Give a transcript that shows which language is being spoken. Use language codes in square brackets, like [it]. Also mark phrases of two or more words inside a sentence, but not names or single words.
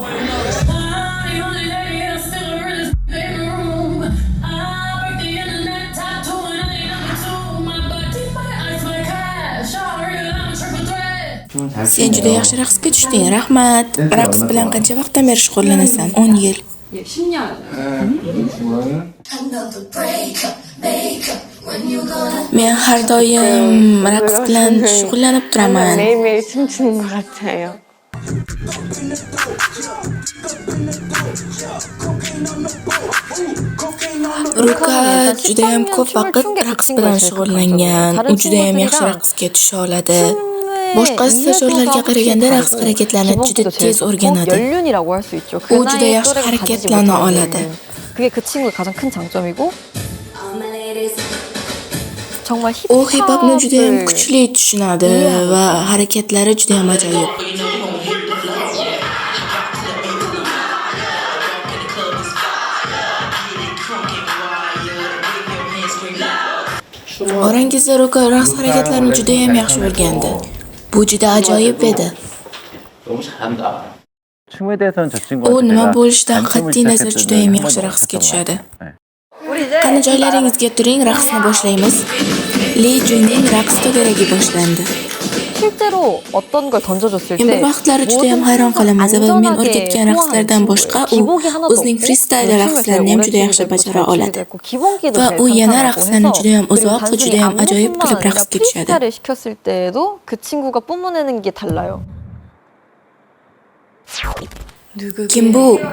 [uz] Sen juda yaxshi raqsga tushding, rahmat. Raqs bilan qancha vaqtdan beri shug'ullanasan? 10 yil. [ko] 10년. [uz] Men har doim raqs bilan shug'ullanib turaman. [ko] 매일매일 춤추는 것 같아요. [uz] Ruka juda ham ko'p vaqt raqs bilan shug'ullangan. U juda ham yaxshi raqsga tusha oladi. Boshqa stajyorlarga qaraganda raqs harakatlarni juda tez o'rganadi. [ko] 연륜이라고 할 수 있죠. [uz] 우 juda yaxshi harakatlana oladi. [ko] 그게 그 친구의 가장 큰 장점이고 정말 [uz] U hip-hopni juda ham kuchli tushunadi va harakatlari juda ham ajoyib. Orangizda Ruka raqs harakatlarini juda ham yaxshi o'rgandi. Bu juda ajoyib edi. [ko] 너무 잘한다. 춤에 대해서는 저 [uz] U [ko] 친구한테 [uz] nima [ko] 제가 [uz] bo'lishidan [ko] 관심을 [uz] qat'iy nazar [ko] 시작했을 [uz] juda [ko] 때는 [uz] ham [ko] 한 [uz] yaxshi [ko] 번도 [uz] raqsga [ko] 없었던 [uz] tushadi. [ko] 것 같아요. 네. [uz] Qani joylaringizga turing, raqsni boshlaymiz. Li Junning raqs to'garagi boshlandi. [ko] 실제로 어떤 걸 던져줬을 [uz] Men [ko] 때 [uz] bir vaqtlari juda ham hayron qolaman va men o'rgatgan raqslardan boshqa u o'zining freestyle raqslarini ham juda yaxshi bajara oladi. Va u yana raqslarni juda ham uzoq va juda ham ajoyib qilib raqsga tushadi. [ko] 프리스타일을 시켰을 때도 그 친구가 뿜어내는 게 달라요. [uz] Kim bu?